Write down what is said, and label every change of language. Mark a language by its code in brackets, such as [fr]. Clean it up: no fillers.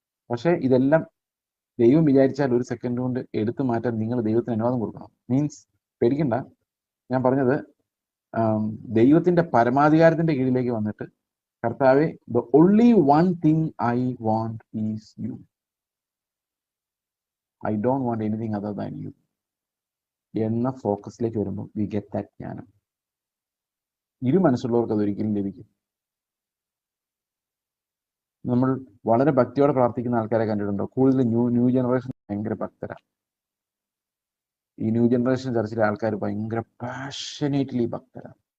[ml] പക്ഷെ ഇതെല്ലാം ദൈവം വിചാരിച്ചാൽ ഒരു സെക്കൻഡ് കൊണ്ട് എടുത്തു മാറ്റാൻ നിങ്ങൾ ദൈവത്തിന് അനുവാദം കൊടുക്കണം. മീൻസ് പേടിക്കണ്ട, ഞാൻ പറഞ്ഞത് ദൈവത്തിന്റെ പരമാധികാരത്തിന്റെ കീഴിലേക്ക് വന്നിട്ട് കർത്താവെ [en] the only one thing I want is you. I don't want anything other than you [ml] എന്ന ഫോക്കസിലേക്ക് വരുമ്പോൾ [en] we get that ജ്ഞാനം. [ml] ഇരു മനസ്സുള്ളവർക്ക് അതൊരിക്കലും ലഭിക്കും. നമ്മൾ വളരെ ഭക്തിയോടെ പ്രാർത്ഥിക്കുന്ന ആൾക്കാരെ കണ്ടിട്ടുണ്ടോ? കൂടുതൽ ന്യൂ ജനറേഷൻ ഭയങ്കര ഭക്തരാണ്. ഈ ന്യൂ ജനറേഷൻ ചർച്ചിലെ ആൾക്കാർ ഭയങ്കര പാഷനേറ്റ്ലി ഭക്തരാണ്.